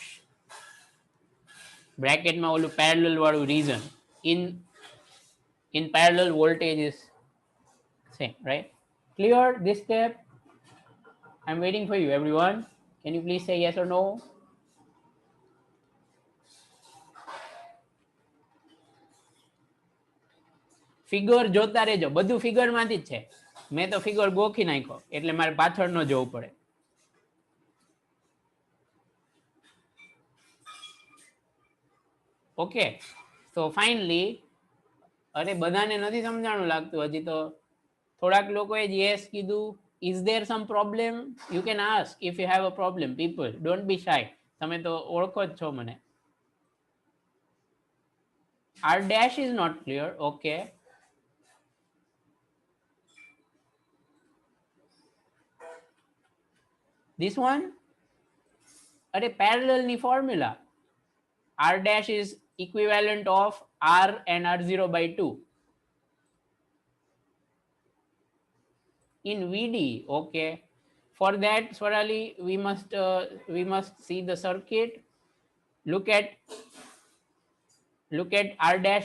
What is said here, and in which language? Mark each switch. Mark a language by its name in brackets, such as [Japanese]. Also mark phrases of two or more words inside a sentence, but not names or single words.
[English] Bracket [Gujarati] માં ઓલું [English] parallel વાળું reason, in parallel voltage is same, right? Clear this step? I'm waiting for you, everyone. Can you please say yes or no? [Gujarati] ફિગર જોતા રહેજો, બધું ફિગર માંથી જ છે. મેં તો ફિગર ગોખી નાખ્યો એટલે મારે પાછળ ન જવું પડે. ઓકે, [English] so finally, [Gujarati] અરે બધાને નથી સમજાણું લાગતું, હજી તો થોડાક લોકોએ યસ કીધું, [English] Is there some problem? You can ask if you have a problem. People, don't be shy. [Gujarati] તમે તો ઓળખો જ છો મને. [English] R dash is not clear. Okay. This one? [Gujarati] અરે parallel ની formula. [English] R dash is equivalent of R and R0 by 2. In VD, okay. For that, Swarali, we must see the circuit. Look at R dash.